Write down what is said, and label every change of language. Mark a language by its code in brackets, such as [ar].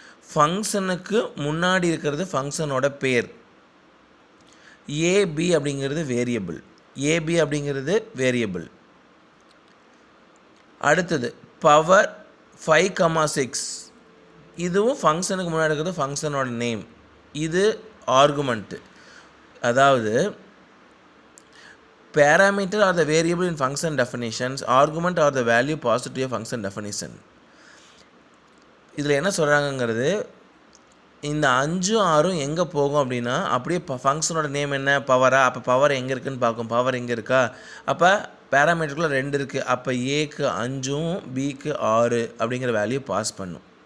[ta] ஃபங்க்ஷனுக்கு முன்னாடி இருக்கிறது ஃபங்க்ஷனோட பேர். ஏபி அப்படிங்கிறது வேரியபிள், ஏபி அப்படிங்கிறது வேரியபிள். அடுத்தது பவர் 5,6, இதுவும் ஃபங்க்ஷனுக்கு முன்னாடி இருக்கிறது ஃபங்க்ஷனோட நேம். இது ஆர்குமெண்ட்டு, அதாவது [en] parameter are the variable in function definitions, argument are the value passed to a function definition. [ta] இதில் என்ன சொல்கிறாங்கங்கிறது, இந்த 5 6 எங்கே போகும் அப்படின்னா, அப்படியே ஃபங்க்ஷனோட நேம் என்ன, பவரா, அப்போ பவர் எங்கே இருக்குதுன்னு பார்க்கும். பவர் எங்கே இருக்கா, அப்போ பேராமீட்டருக்குள்ளே 2 இருக்குது, அப்போ ஏக்கு 5 பிக்கு 6 அப்படிங்கிற வேல்யூ பாஸ் பண்ணும்.